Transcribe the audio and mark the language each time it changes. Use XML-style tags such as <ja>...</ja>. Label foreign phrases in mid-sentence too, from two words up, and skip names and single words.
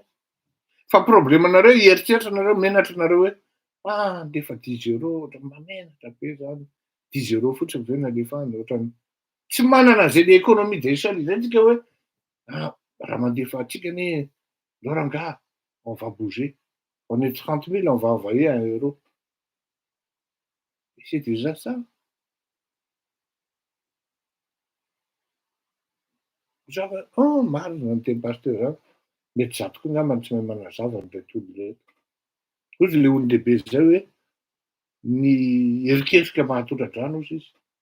<mg>Fa problemanareo hieritseritra nareo menatra nareo hoe andefa 10 € ohatran'ny mamenatra be zany. 10 € fotsiny ve nalefahany ohatran'ny tsy manana an'izay le</mg> <fr>économie d'échelle</fr> <mg>zay tsika hoe raha mandefa atsika anie Loranga,</mg> <fr>on va bouger. On est 30 000, on va envoyer 1 €. C'est déjà ça.</fr> <mg>Marina ny teny pasteur zany. Mety za tokoa angambany tsy mahay manazava an'ireto olona reto. Ozy le olon-dehibe zay hoe ny erikefika mahatondradrano ozy izy.</mg>